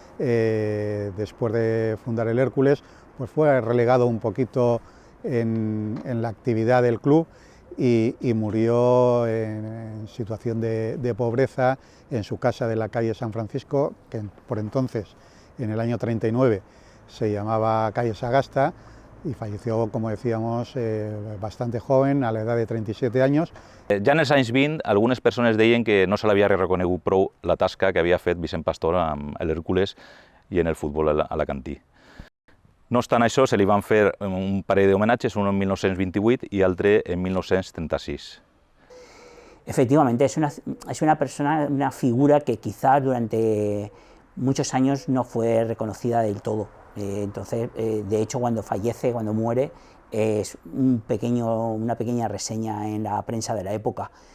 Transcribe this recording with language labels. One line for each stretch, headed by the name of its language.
Spanish: Después de fundar el Hércules, pues fue relegado un poquito en la actividad del club y murió en situación de pobreza en su casa de la calle San Francisco, que por entonces, en el año 39, se llamaba calle Sagasta, y falleció, como decíamos, bastante joven, a la edad de 37 años.
Catalan: Ja en els anys 20, algunes persones deien que no se l'havia reconegut prou la tasca que havia fet Vicent Pastor amb l'Hèrcules i en el futbol alacantí. No obstant això, se li van fer un parell d'homenatges, un en 1928 i altre en 1936.
Spanish: Efectivamente, es una persona, una figura que quizás durante muchos años no fue reconocida del todo. Entonces, de hecho, cuando fallece, cuando muere, es una pequeña reseña en la prensa de la época.